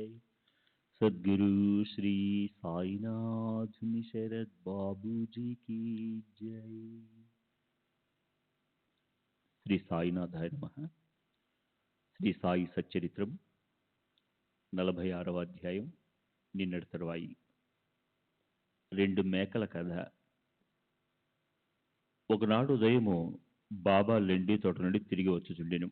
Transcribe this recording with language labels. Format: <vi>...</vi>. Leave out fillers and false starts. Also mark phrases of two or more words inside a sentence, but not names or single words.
<hi>सद्गुरु श्री साईनाथ शरद बाबू जी की जय।</hi> <te>శ్రీ సాయినాథాయ నమః. శ్రీ సాయి సచ్చరిత్రం 46వ అధ్యాయం. నిన్నటి తరువాయి 2 మేకల కథ. ఒకనాడు ఉదయము బాబా లెండి తోట నుండి తిరిగి వచ్చుచుండెను.</te>